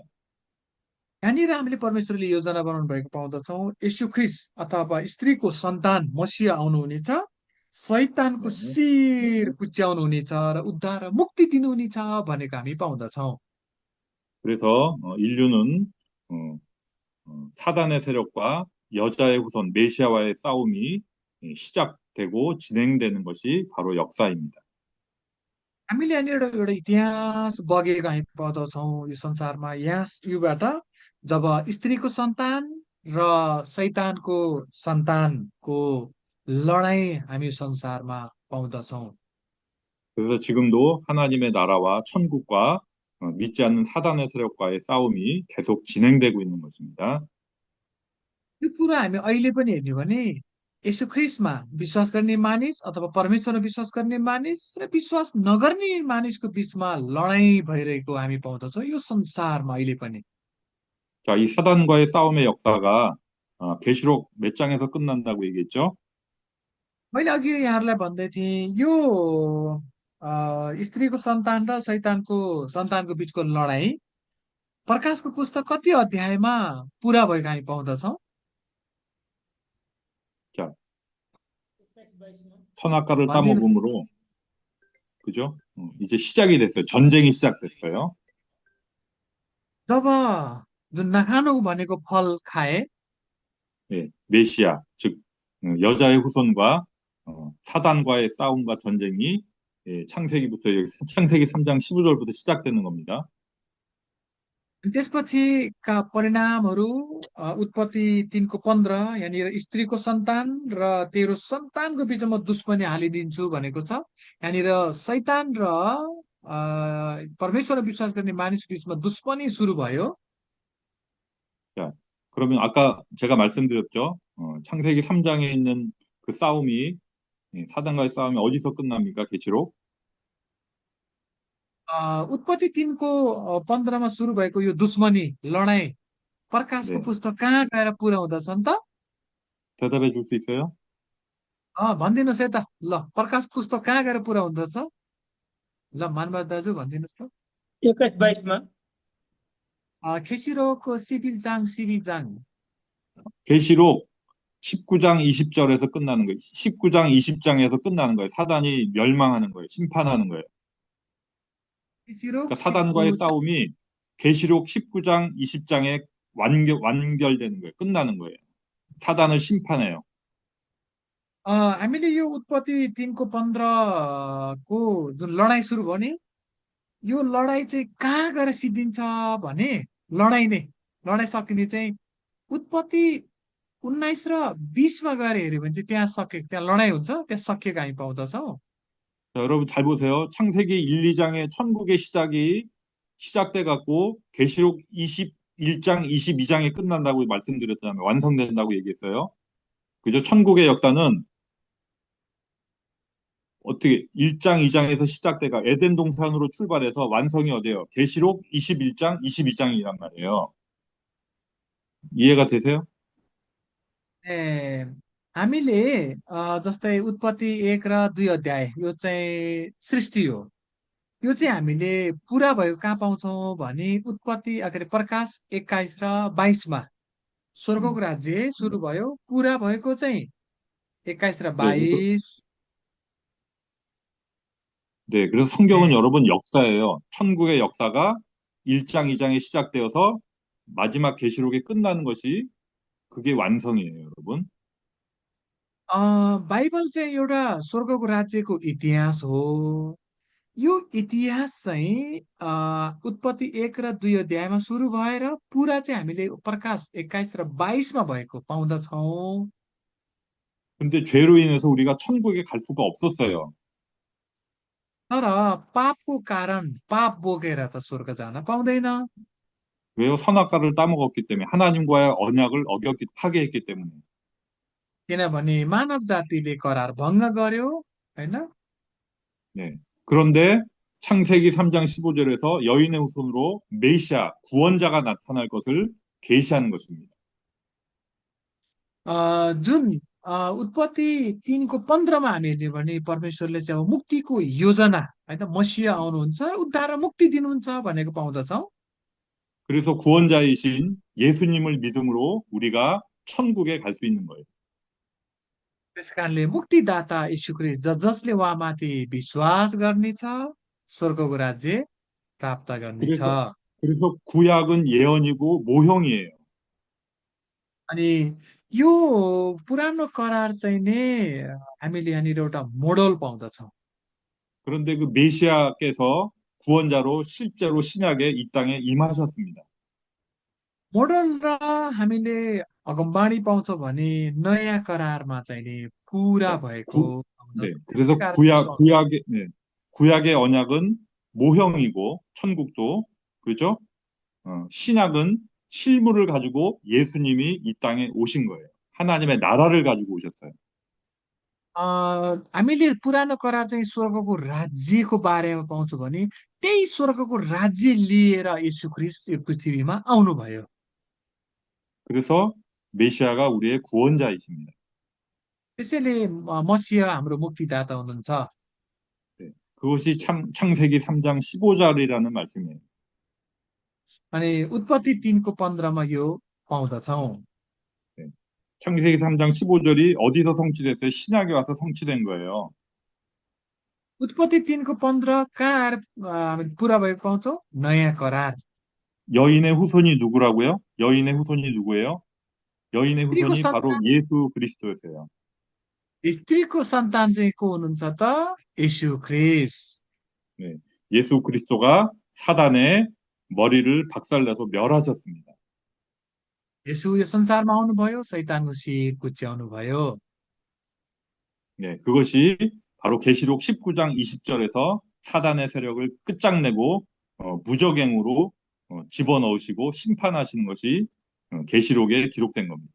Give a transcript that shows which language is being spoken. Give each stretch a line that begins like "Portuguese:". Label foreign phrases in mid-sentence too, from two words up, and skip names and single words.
Nepali: यहाँनिर हामीले परमेश्वरले योजना बनाउनु भएको पाउँदछौँ। यीशु ख्रिस्ट अथवा स्त्रीको सन्तान मसीह आउनुहुनेछ, शैतानको
Korean: 네,
Nepali: शिर कुच्याउनुहुनेछ र उद्धार र मुक्ति दिनुहुनेछ भनेको हामी पाउँदछौँ।
Korean: 그래서 인류는 어, 사단의 세력과 여자의 후손 메시아와의 싸움이 시작되고 진행되는 것이 바로 역사입니다.
Nepali: हामीले यहाँनिर एउटा इतिहास बगेको हामी पाउँदछौँ यो संसारमा। योबाट जब स्त्रीको सन्तान र शैतानको सन्तानको लडाईँ हामी संसारमा पाउँदछौँ।
Korean: 그래서 지금도 하나님의 나라와 천국과 믿지 않는 사단의 세력과의 싸움이 계속 진행되고 있는 것입니다.
Nepali: यो कुरा हामी अहिले पनि हेर्ने भने यसो ख्रिस्टमा विश्वास गर्ने मानिस अथवा परमेश्वरमा विश्वास गर्ने मानिस र विश्वास नगर्ने मानिसको बीचमा लडाईँ भइरहेको हामी पाउँदछौँ यो संसारमा अहिले पनि।
Korean: 자, 이 사단과의 싸움의 역사가 계시록 몇 장에서 끝난다고 얘기했죠?
Nepali: मैले अघि यहाँहरूलाई भन्दै थिएँ यो स्त्रीको सन्तान र शैतानको सन्तानको बीचको लडाईँ प्रकाशको पुस्तक कति अध्यायमा पुरा भएको हामी पाउँदछौँ।
Korean: 자,
Nepali: 27-22मा
Korean: 선악과를
Nepali: भनिदिनुहोस्।
Korean: 따먹음으로 그죠? 이제 시작이 됐어요. 전쟁이 시작됐어요.
Nepali: जब जुन नखानु भनेको फल खाए
Korean: 예, 메시아, 즉 여자의 후손과 사단과의 싸움과 전쟁이 창세기부터 여기 창세기 3장 15절부터 시작되는 겁니다.
Nepali: त्यसपछिका परिणामहरू उत्पत्ति 3:15 यहाँनिर स्त्रीको सन्तान र तेरो सन्तानको बीचमा दुश्मनी हालिदिन्छु भनेको छ। यहाँनिर शैतान र परमेश्वरमा विश्वास गर्ने मानिस बिचमा दुश्मनी सुरु भयो।
Korean: 자, 그러면 아까 제가 말씀드렸죠. 창세기 3장에 있는 그 싸움이, 사단과의 싸움이 어디서 끝납니까? 계시록?
Nepali: उत्पत्ति 3को 15मा सुरु भएको यो दुश्मनी लडाईँ प्रकाशको
Korean: 네.
Nepali: पुस्तक कहाँ गएर पुरा हुँदछन् त?
Korean: 대답해 줄 수 있어요?
Nepali: भनिदिनुहोस् है त। ल, प्रकाश पुस्तक कहाँ गएर पुरा हुँदछ? ल, मानव दाजु भनिदिनुहोस् त। 21-22 मा
Korean: 계시록 십이장 계시록 19장 20절에서 끝나는 거예요. 19장 20장에서 끝나는 거예요. 사단이 멸망하는 거예요. 심판하는 거예요. खेसिरोक 그러니까 사단과의 19 싸움이 계시록 19장 20장에 완결되는 거예요. 끝나는 거예요. 사단을 심판해요.
Nepali: हामीले यो उत्पत्ति 3को 15 को जुन लडाईँ सुरु भयो नि, यो लडाईँ चाहिँ कहाँ गएर सिद्धिन्छ भने लडाईँ नै लडाईँ सकिने चाहिँ उत्पत्ति 19 र 20मा गएर हेऱ्यो भने चाहिँ त्यहाँ सकेको, त्यहाँ लडाईँ हुन्छ, त्यहाँ सकिएको हामी पाउँदछौँ।
Korean: 자, 여러분 잘 보세요. 창세기 1, 2장에 천국의 시작이 시작돼 갖고 계시록 21장, 22장에 끝난다고 말씀드렸잖아요. 완성된다고 얘기했어요. 그죠? 천국의 역사는 어떻게 1장, 2장에서 시작돼가 에덴 동산으로 출발해서 완성이 어디예요? 계시록 21장, 22장이란 말이에요. 이해가 되세요?
Nepali: ए हामीले जस्तै उत्पत्ति 1 र 2 अध्याय यो चाहिँ सृष्टि हो। यो चाहिँ हामीले पुरा भएको कहाँ पाउँछौँ भने उत्पत्ति के अरे प्रकाश 21 र 22मा स्वर्गको राज्य सुरु भयो, पुरा भएको चाहिँ 21 र
Korean: 네, 그래서
Nepali: 22।
Korean: 네, 그래서 성경은 네. 여러분 역사예요. 천국의 역사가 1장, 2장에 시작되어서 마지막 계시록에 끝나는 것이 그게 완성이에요, 여러분.
Nepali: बाइबल चाहिँ एउटा स्वर्गको राज्यको इतिहास हो। यो इतिहास चाहिँ उत्पत्ति 1 र 2 अध्यायमा सुरु भएर पुरा चाहिँ हामीले प्रकाश 21 र 22मा भएको पाउँदछौँ।
Korean: 근데 죄로 인해서 우리가 천국에 갈 수가 없었어요.
Nepali: तर पापको कारण पाप बोकेर त स्वर्ग जान पाउँदैन।
Korean: 왜요? 선악과를 따먹었기 때문에 하나님과의 언약을 어겼기 파괴했기 때문에.
Nepali: किनभने मानव जातिले करार भङ्ग गर्यो, होइन?
Korean: 네. 그런데 창세기 3장 15절에서 여인의 후손으로 메시아 구원자가 나타날 것을 계시하는 것입니다.
Nepali: जुन उत्पत्ति 3को 15मा हामी हेर्ने भने परमेश्वरले चाहिँ अब मुक्तिको योजना, होइन, मसिह आउनुहुन्छ, उद्धार र मुक्ति दिनुहुन्छ भनेको पाउँदछौँ।
Korean: 그래서 구원자이신 예수님을 믿음으로 우리가 천국에 갈 수 있는 거예요.
Nepali: त्यस कारणले मुक्तिदाता यीशु ख्रीष्ट जसले उहाँमाथि विश्वास गर्नेछ स्वर्गको राज्य प्राप्त गर्नेछ।
Korean: 그래서 구약은 예언이고 모형이에요.
Nepali: अनि यो पुरानो करार चाहिँ नि हामीले यहाँनिर एउटा मोडल पाउँदछौँ।
Korean: 그런데 그 메시아께서 구원자로 실제로 신약에 이 땅에 임하셨습니다.
Nepali: मोडल र हामीले अगमबाणी पाउँछौँ भने नयाँ करारमा चाहिँ नि पुरा
Korean: 자,
Nepali: भएको
Korean: 네.
Nepali: पाउँदछौँ। त्यसै
Korean: 그래서
Nepali: कारण यसो
Korean: 구약의 언약은 모형이고 천국도 그렇죠? 신약은 실물을 가지고 예수님이 이 땅에 오신 거예요. 하나님의 नारा를 가지고 오셨어요.
Nepali: हामीले पुरानो करार चाहिँ स्वर्गको राज्यको बारेमा पाउँछौँ भने त्यही स्वर्गको राज्य लिएर यीशु ख्रीष्ट यो पृथ्वीमा आउनुभयो।
Korean: 그래서 메시아가 우리의 구원자이십니다.
Nepali: त्यसैले मसीह हाम्रो मुक्तिदाता हुनुहुन्छ।
Korean: 네. 그것이 창세기 3장 15절이라는 말씀이에요.
Nepali: अनि उत्पत्ति 3को 15मा यो पाउँदछौँ।
Korean: 네. 창세기 3장 15절이 어디서 성취됐어요? 신약에 와서 성취된 거예요.
Nepali: उत्पत्ति 3को 15 कहाँ आएर हामी पुरा भएको पाउँछौँ? नयाँ करार।
Korean: 여인의 후손이 누구라고요? 여인의 후손이 누구예요? 여인의
Nepali: स्त्रीको
Korean: 후손이 바로
Nepali: सन्तान
Korean: 예수 그리스도였어요.
Nepali: स्त्रीको सन्तान चाहिँ को हुनुहुन्छ त? यीशु ख्रीष्ट।
Korean: 네. 예수 그리스도가 사단의 머리를 박살내서 멸하셨습니다.
Nepali: यसो यो संसारमा आउनुभयो, शैतानको शिर कुच्याउनुभयो।
Korean: 네. 그것이 바로 계시록 19장 20절에서 사단의 세력을 끝장내고 무적행으로 집어넣으시고 심판하시는 것이 계시록에 기록된 겁니다.